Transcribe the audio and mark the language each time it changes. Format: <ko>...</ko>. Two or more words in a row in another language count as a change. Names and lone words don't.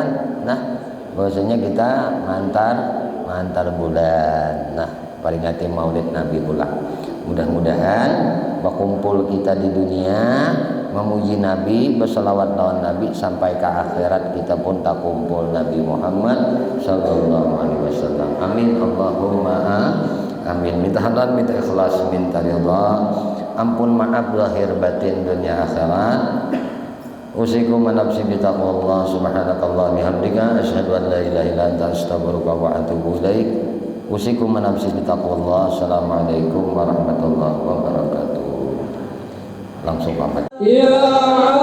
<bjn>Nah bahwasanya kita mantar bulan.</bjn> <id>Nah peringati Maulid Nabi pula. Mudah-mudahan berkumpul kita di dunia memuji Nabi, berselawat lawan Nabi sampai ke akhirat kita pun tak kumpul Nabi Muhammad</id> <ar>صلى الله عليه وسلم. آمين اللهم آمين.</ar> <id>Minta halal, minta ikhlas, minta ridha, ampun maaf lahir batin dunia akhirat.</id> <ar>أوصيكم ونفسي بتقوى الله سبحانك الله بحمدك أشهد أن لا إله إلا أنت أستغفرك وأتوب إليك. أوصيكم ونفسي بتقوى الله. السلام عليكم ورحمة الله وبركاته.</ar> <id>Langsung pamit. Ya</id>